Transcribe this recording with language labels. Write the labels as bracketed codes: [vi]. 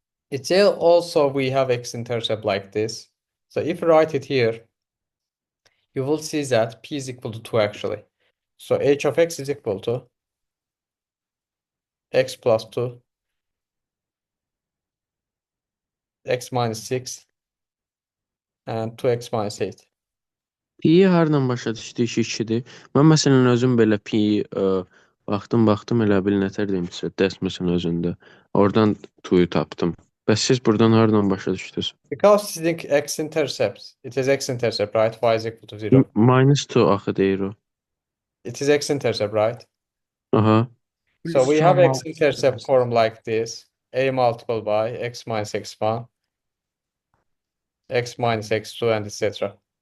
[en] It's also we have x-intercept like this. So if you write it here, you will see that p is equal to 2 actually. So h of x is equal to x plus 2, x minus 6, and 2x minus 8. [az] P-yi hardan başa düşdük ki 2-dir. Mən məsələn özüm belə P-yi baxdım elə bil nətər demişsə, dəsməsin özündə. Oradan 2-yu tapdım. Bəs siz buradan hardan başa düşdünüz? [en] Because [az] sizin [en] x-intercept, it is x-intercept, right? Y is equal to 0. [az] -2 axı deyir o. [en] It is x-intercept, right? Aha. So we have x-intercept form like this. A multiplied by x minus x1, x minus x2, and etc.